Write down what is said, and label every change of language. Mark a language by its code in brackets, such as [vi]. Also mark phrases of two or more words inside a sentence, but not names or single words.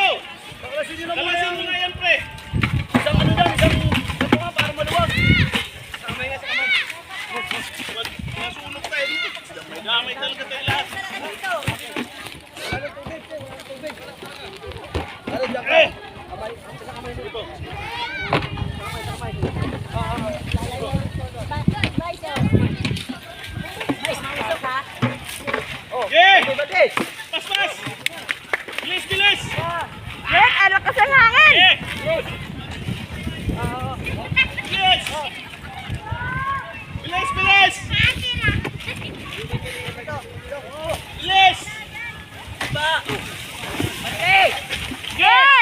[tl] Baklasin nyo na muna yan, pre! Isang ano dyan, isang mga para maluwag! Kamay nga sa kamay! Nasunog tayo dito! May damay talaga tayo lahat! Eh! Dito! Yeah! Pas, pas! Bilis, bilis! Yan, ang lakas ng hangin! Eh! Bilis! Bilis, bilis! Bilis! Yeah!